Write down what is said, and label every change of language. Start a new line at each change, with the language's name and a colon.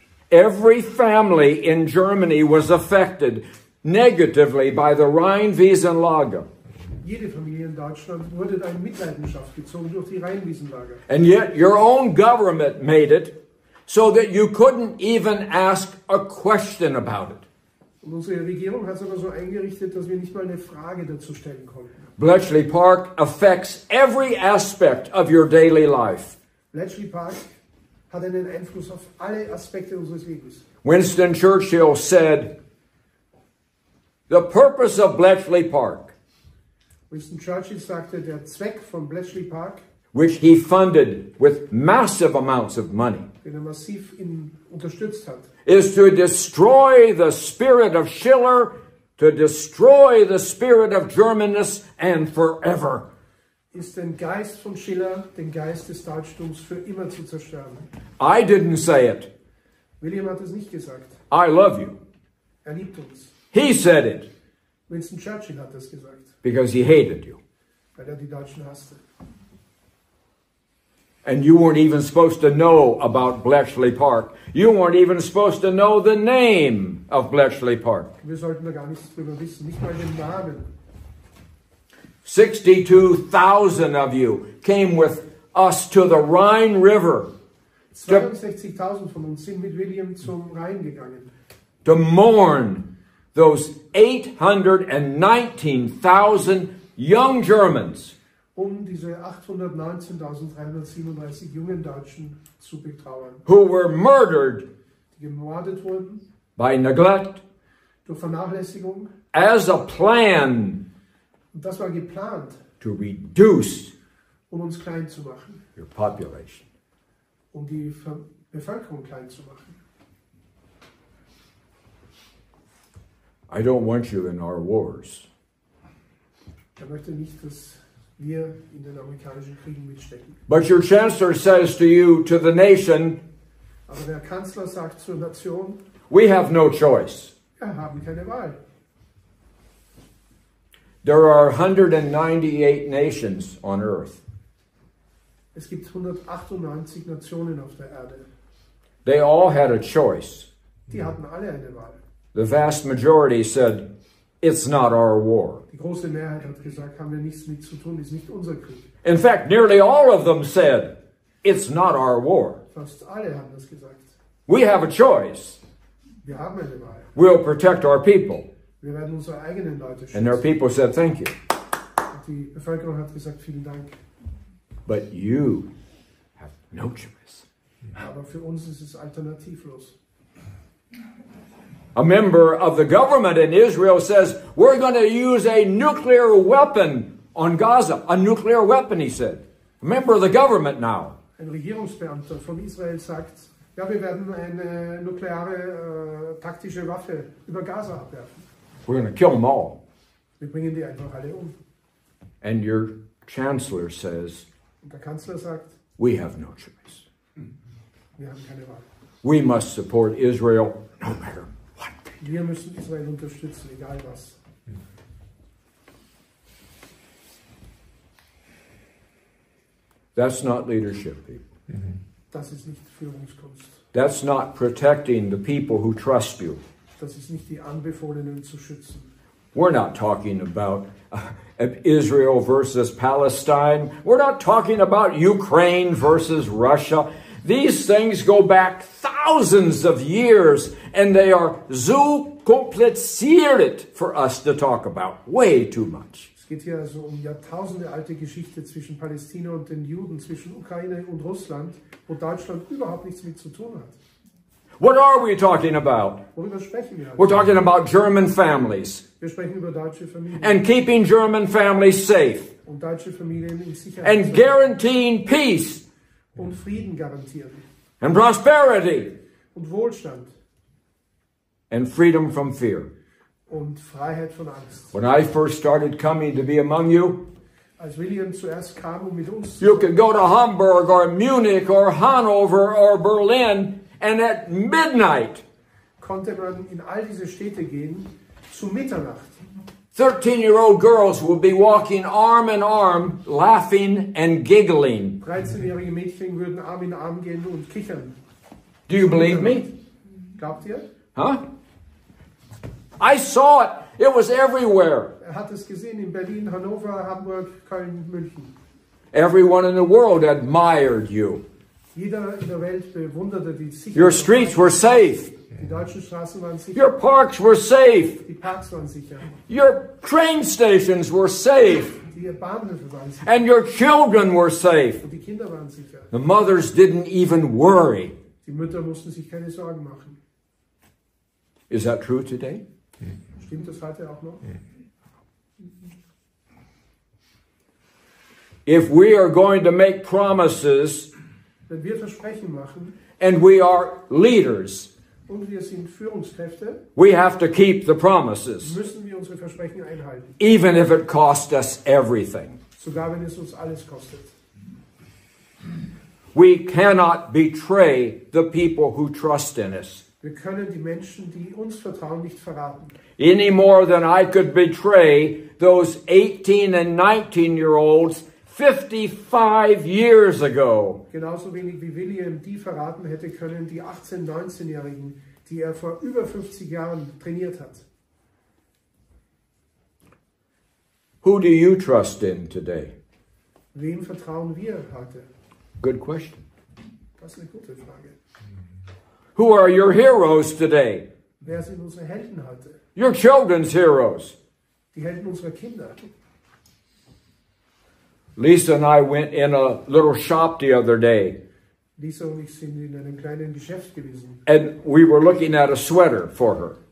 English: Every family in Germany was affected negatively by the Rheinwiesenlager.
German: Jede Familie in Deutschland wurde in Mitleidenschaft gezogen durch die Rheinwiesenlager.
English: And yet your own government made it so that you couldn't even ask a question about it.
German: Und unsere Regierung hat es aber so eingerichtet, dass wir nicht mal eine Frage dazu stellen konnten.
English: Bletchley Park affects every aspect of your daily life.
German: Bletchley Park hat einen Einfluss auf alle Aspekte unseres Lebens.
English: Winston Churchill said, "The purpose of Bletchley Park,
German: Winston Churchill sagte, der Zweck von Bletchley Park,
English: which he funded with massive amounts of money,
German: den massiv unterstützt hat,
English: is to destroy the spirit of Schiller, to destroy the spirit of Germanness, and forever."
German: ist den Geist von Schiller, den Geist des Deutschtums für immer zu zerstören.
English: I didn't say it.
German: William hat es nicht gesagt.
English: I love you.
German: Er liebt uns.
English: He said it
German: Winston Churchill hat es gesagt,
English: because he hated you.
German: weil die Deutschen hasste.
English: And you weren't even supposed to know about Bletchley Park. You weren't even supposed to know the name of Bletchley Park.
German: Wir sollten da gar nichts drüber wissen, nicht mal den Namen.
English: 62,000 of you came with us to the Rhine River
German: 62.000 von uns sind mit William zum Rhein gegangen,
English: to mourn those 819,000 young Germans
German: diese 819.337 jungen Deutschen zu betrauern,
English: who were murdered
German: die gemordet wurden
English: by neglect
German: durch Vernachlässigung.
English: as a plan
German: Und das war geplant,
English: to reduce
German: uns klein zu machen,
English: your population.
German: die Bevölkerung klein zu machen.
English: I don't want you in our wars.
German: Er möchte nicht, dass wir in den amerikanischen Kriegen mitstecken.
English: But your chancellor says to you, to the nation,
German: Aber der Kanzler sagt zur Nation,
English: we have no choice.
German: wir haben keine Wahl.
English: There are 198 nations on earth.
German: Es gibt 198 Nationen auf der Erde.
English: They all had a choice.
German: Die hatten alle eine Wahl.
English: The vast majority said, it's not our war.
German: Die große Mehrheit hat gesagt, haben wir nichts mit zu tun, ist nicht unser Krieg.
English: In fact, nearly all of them said, it's not our war.
German: Fast alle haben das gesagt.
English: We have a choice.
German: Wir haben eine Wahl.
English: We'll protect our people.
German: Wir werden unsere eigenen Leute schützen.
English: And their people said, thank you.
German: Und die Bevölkerung hat gesagt, vielen Dank.
English: But you have no choice.
German: Aber für uns ist es alternativlos.
English: A member of the government in Israel says, we're going to use a nuclear weapon on Gaza. A nuclear weapon, he said. A member of the government now.
German: Ein Regierungsbeamter von Israel sagt, ja, wir werden eine nukleare taktische Waffe über Gaza abwerfen.
English: We're going to kill them all.
German: Wir bringen die einfach alle um.
English: And your chancellor says,
German: Und der Kanzler sagt,
English: we have no choice.
German: wir haben keine Wahl.
English: We must support Israel no matter what.
German: Wir müssen Israel unterstützen, egal was.
English: That's not leadership, people.
German: Das ist nicht Führungskunst.
English: That's not protecting the people who trust you.
German: Das ist nicht die Anbefohlenen zu schützen.
English: We're not talking about Israel versus Palestine. We're not talking about Ukraine versus Russia. These things go back thousands of years, and they are so kompliziert for us to talk about. Way too much.
German: Es geht hier also um Jahrtausende alte Geschichte zwischen Palästina und den Juden, zwischen Ukraine und Russland, wo Deutschland überhaupt nichts mit zu tun hat.
English: What are we talking about?
German: Worüber sprechen wir?
English: We're talking about German families
German: Wir sprechen über deutsche Familien
English: and keeping German families safe
German: und deutsche Familien in Sicherheit
English: and guaranteeing peace
German: und Frieden garantieren
English: and prosperity
German: und Wohlstand
English: and freedom from fear.
German: und Freiheit von Angst.
English: When I first started coming to be among you,
German: Als William zuerst kam, mit uns
English: You could go to Hamburg or Munich or Hanover or Berlin, and at midnight,
German: konnte man in all diese Städte gehen, zu Mitternacht.
English: 13-year-old girls would be walking arm in arm, laughing and giggling.
German: 13-jährige Mädchen würden Arm in Arm gehen und kichern.
English: Do you believe me?
German: Glaubt ihr?
English: Huh? I saw it. It was everywhere.
German: Hat es gesehen in Berlin, Hannover, Hamburg, Köln, München.
English: Everyone in the world admired you.
German: Jeder in der Welt bewunderte die Sicherheit.
English: Your streets were safe.
German: Die deutschen Straßen waren sicher.
English: Your parks were safe.
German: Die Parks waren sicher.
English: Your train stations were safe.
German: Die Bahnhöfe waren sicher.
English: And your children were safe.
German: Und die Kinder waren sicher.
English: The mothers didn't even worry.
German: Die Mütter mussten sich keine Sorgen machen.
English: Is that true today?
German: Stimmt das heute auch noch?
English: If we are going to make promises,
German: Wenn wir Versprechen machen
English: and we are leaders,
German: und wir sind Führungskräfte,
English: we have to keep the promises,
German: müssen wir unsere Versprechen einhalten.
English: even if it costs us everything.
German: Sogar wenn es uns alles kostet.
English: We cannot betray the people who trust in us,
German: Wir können die Menschen, die uns vertrauen, nicht verraten.
English: any more than I could betray those 18 and 19-year-olds 55 years ago.
German: Genauso wenig wie William die verraten hätte können, die 18-, 19-Jährigen, die er vor über 50 Jahren trainiert hat.
English: Who do you trust in today?
German: Wem vertrauen wir heute?
English: Good question.
German: Das ist eine gute Frage.
English: Who are your heroes today?
German: Wer sind unsere Helden heute?
English: Your children's heroes.
German: Die Helden unserer Kinder.
English: Lisa and I went in a little shop the other day,
German: Lisa und ich sind in einem kleinen Geschäft gewesen
English: and we were looking at a sweater for her.